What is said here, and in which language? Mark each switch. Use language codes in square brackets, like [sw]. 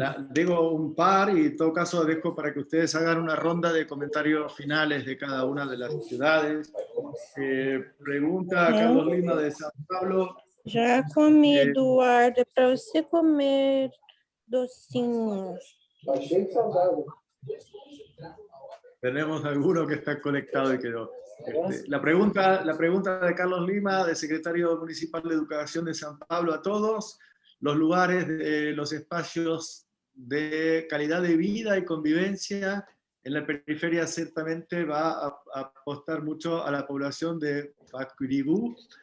[es] Digo un par, y en todo caso dejo para que ustedes hagan una ronda de comentarios finales de cada una de las ciudades. Pregunta Carlos Lima de San Pablo: [pt] Já comi, Eduardo. É para você comer docinho. [es] Tenemos alguno que está conectado y quedó. La pregunta de Carlos Lima, del secretario municipal de Educación de San Pablo, a todos. Los lugares, los espacios de calidad de vida y convivencia en la periferia ciertamente va a apostar mucho a la población de Paquiribú.